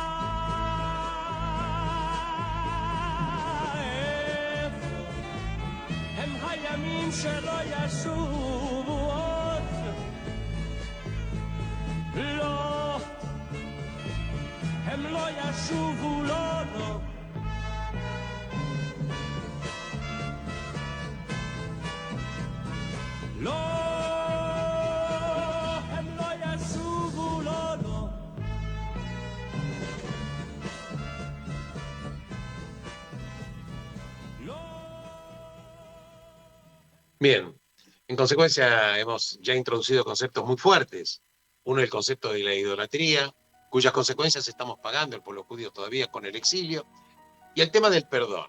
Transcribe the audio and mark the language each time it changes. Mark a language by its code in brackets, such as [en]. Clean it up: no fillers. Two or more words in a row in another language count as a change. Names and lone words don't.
[he] איפה הם הימים שלא ישובו עוד לא הם לא ישובו לא לא לא הם לא ישובו לא לא [es] Bien, en consecuencia hemos ya introducido conceptos muy fuertes. Uno es el concepto de la idolatría, cuyas consecuencias estamos pagando el pueblo judío todavía con el exilio, y el tema del perdón.